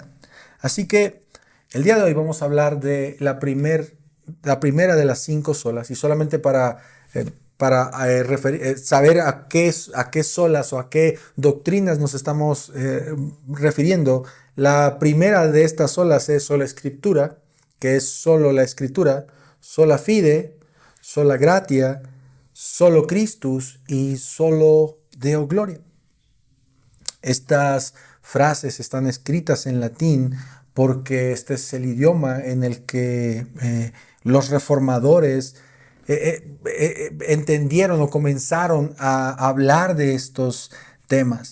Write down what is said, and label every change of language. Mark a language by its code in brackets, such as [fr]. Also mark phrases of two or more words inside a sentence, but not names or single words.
[es] Así que el día de hoy vamos a hablar de la primera de las 5 solas, y solamente para saber a qué solas o a qué doctrinas nos estamos refiriendo. La primera de estas solas es sola escritura, que es solo la escritura, [la] sola fide, sola gratia, solo Christus y solo Deo gloria. [es] Estas frases están escritas en latín porque este es el idioma en el que los reformadores entendieron o comenzaron a hablar de estos temas.